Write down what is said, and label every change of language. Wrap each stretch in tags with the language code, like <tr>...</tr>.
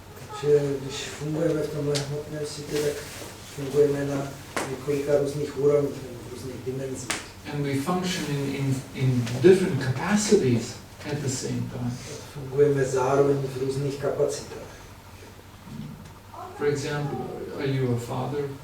<cs>Takže když fungujeme v tomhle hmotném světě, tak fungujeme na několika různých úrovních, v různých dimenzích.</cs> <en>And we function in different capacities at the same time.</en> <cs>Fungujeme zároveň v různých kapacitách.</cs> <en>For example, are you a father?</en>